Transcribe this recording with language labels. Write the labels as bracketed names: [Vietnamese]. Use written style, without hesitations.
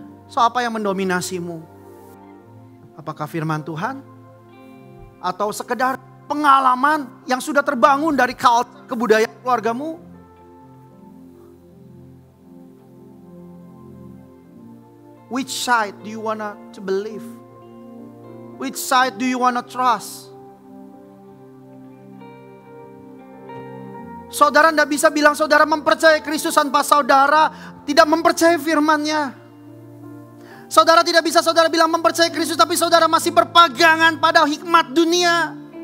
[Indonesian] So apa yang mendominasimu? Apakah firman Tuhan? Atau sekedar pengalaman yang sudah terbangun dari kebudayaan keluargamu? [English] Which side do you want to believe? Which side do you want to trust? [Indonesian] Saudara tidak bisa bilang saudara mempercayai Kristus tanpa saudara tidak mempercayai firman-Nya. Saudara tidak bisa saudara bilang mempercayai Kristus tapi saudara masih berpegangan pada hikmat dunia.